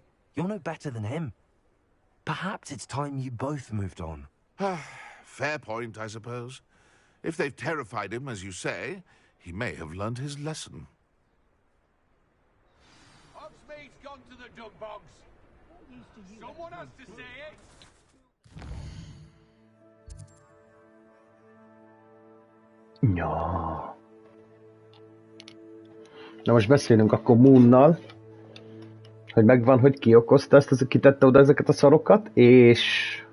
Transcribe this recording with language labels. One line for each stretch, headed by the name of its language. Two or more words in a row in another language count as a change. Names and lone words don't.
English: You're no better than him. Perhaps it's time you both moved on. Fair point, I suppose. If they've terrified him, as you say, he may have learned his lesson. Hogsmeade's gone to the dung bogs. Someone has to say it.
Hungarian: Ja. Na most beszélünk akkor Moonnal, hogy megvan, hogy ki okozta ezt, kitette oda ezeket a szarokat, és...